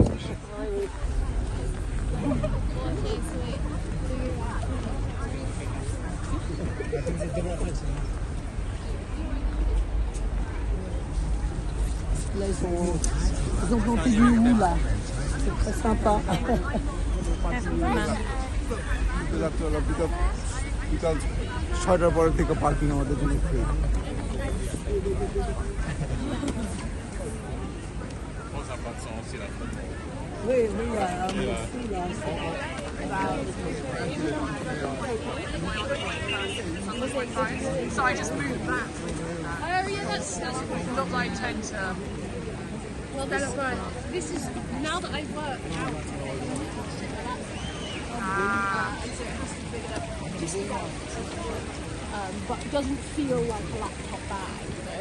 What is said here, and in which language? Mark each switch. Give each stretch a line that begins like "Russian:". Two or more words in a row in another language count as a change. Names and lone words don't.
French: Là, ils ont planté du hou là. C'est très sympa.
Bangla: ছয়টার পরে থেকে পার্কিং আমাদের জন্য ফ্রি
French: Oui, oui, là.
English: So I just moved back. Oh yeah, that's not what I intend to. Well, this is now that I've worked out. But it doesn't feel like a laptop bag, you know.